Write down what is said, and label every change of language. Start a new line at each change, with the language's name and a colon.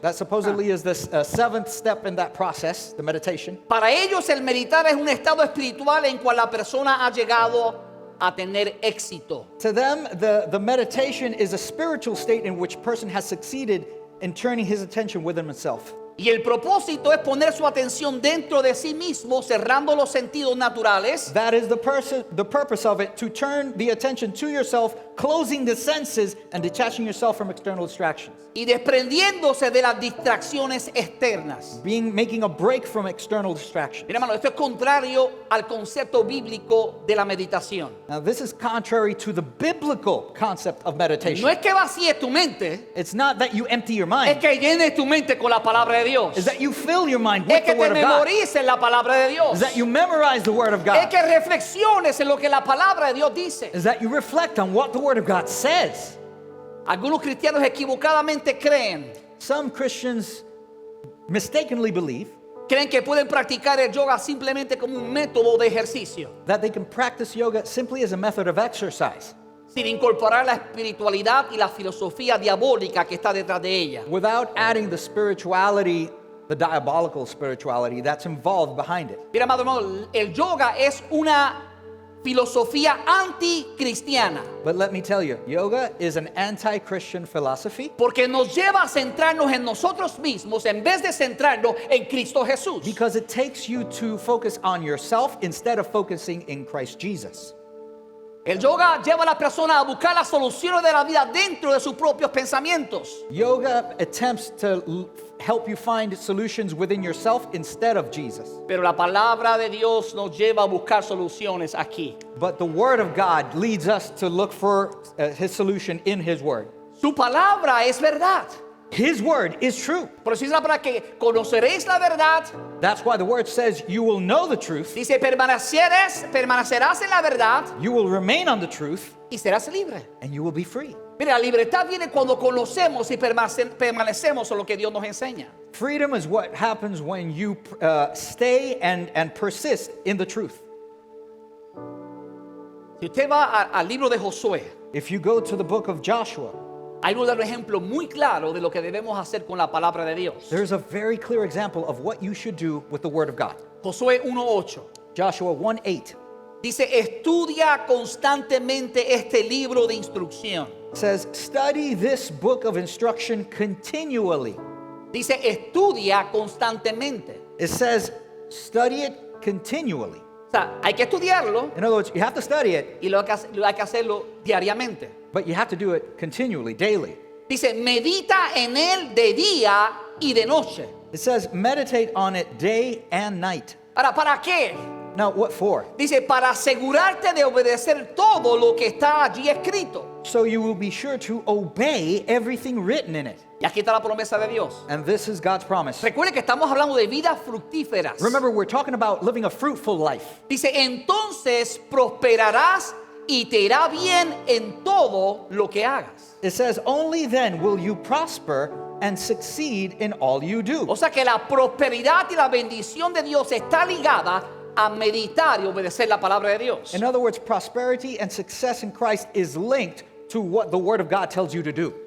English: That supposedly is the seventh step in that process, the meditation.
Spanish: Para ellos el meditar es un estado espiritual en cual la persona ha llegado a tener éxito.
English: To them, the meditation is a spiritual state in which person has succeeded in turning his attention within himself.
Spanish: Y el propósito es poner su atención dentro de sí mismo, cerrando los sentidos naturales
English: That is the purpose of it, to turn the attention to yourself, closing the senses and detaching yourself from external distractions.
Spanish: y desprendiéndose de las distracciones externas.
English: Making a break from external distractions.
Spanish: Mira, hermano, esto es contrario al concepto bíblico de la meditación.
English: Now, this is contrary to the biblical concept of meditation.
Spanish: No es que vacíes tu mente,
English: It's not that you empty your
Spanish: es
English: mind,
Spanish: que llenes tu mente con la palabra de Dios.
English: it's that you fill your mind
Spanish: Es
English: with
Spanish: que te
English: Word of God.
Spanish: memorices la palabra de Dios.
English: Is that you memorize the Word of God.
Spanish: que reflexiones en lo que la palabra de Dios dice.
English: Is that you reflect on what the Word of God says.
Spanish: Algunos cristianos equivocadamente creen
English: Some Christians mistakenly believe
Spanish: que pueden practicar el yoga simplemente como un método de ejercicio,
English: that they can practice yoga simply as a method of exercise,
Spanish: sin incorporar la espiritualidad y la filosofía diabólica que está detrás de ella.
English: without adding the spirituality, the diabolical spirituality that's involved behind it.
Spanish: Mira, amado hermano, el yoga es una filosofía anticristiana,
English: But let me tell you, yoga is an anti-Christian philosophy
Spanish: porque nos lleva a centrarnos en nosotros mismos en vez de centrarnos en Cristo Jesús.
English: because it takes you to focus on yourself instead of focusing in Christ Jesus.
Spanish: El yoga lleva a la persona a buscar las soluciones de la vida dentro de sus propios pensamientos.
English: Yoga attempts to help you find solutions within yourself instead of Jesus.
Spanish: Pero la palabra de Dios nos lleva a buscar soluciones aquí.
English: But the Word of God leads us to look for His solution in His Word.
Spanish: Su palabra es verdad.
English: His Word is true.
Spanish: Por eso dice la palabra que conoceréis la verdad.
English: That's why the Word says you will know the truth,
Spanish: Dice, permanecerás en la verdad
English: you will remain on the truth,
Spanish: y serás libre.
English: and you will be free.
Spanish: Mira, la libertad viene cuando conocemos y permanecemos en lo que Dios nos enseña.
English: Freedom is what happens when you stay and persist in the truth.
Spanish: Si usted va al libro de Josué,
English: If you go to the book of Joshua,
Spanish: ahí nos da un ejemplo muy claro de lo que debemos hacer con la palabra de Dios.
English: there's a very clear example of what you should do with the Word of God.
Spanish: Josué 1:8
English: Joshua 1:8
Spanish: dice, estudia constantemente este libro de instrucción.
English: says, study this book of instruction continually.
Spanish: Dice, estudia constantemente.
English: It says, study it continually.
Spanish: O sea, hay que estudiarlo
English: In other words, you have to study it,
Spanish: y hay que hacerlo diariamente.
English: but you have to do it continually, daily.
Spanish: Dice, medita en él de día y de noche.
English: It says, meditate on it day and night.
Spanish: Ahora, ¿para qué?
English: Now, what for?
Spanish: Dice, para asegurarte de obedecer todo lo que está allí escrito.
English: So you will be sure to obey everything written in it.
Spanish: Y aquí está la promesa de Dios.
English: And this is God's promise.
Spanish: Recuerde que estamos hablando de vidas fructíferas.
English: Remember, we're talking about living a fruitful life.
Spanish: Dice, entonces prosperarás y te irá bien en todo lo que hagas.
English: It says, only then will you prosper and succeed in all you do.
Spanish: O sea que la prosperidad y la bendición de Dios está ligada a meditar y obedecer la palabra de Dios.
English: In other words, prosperity and success in Christ is linked to what the Word of God tells you to do.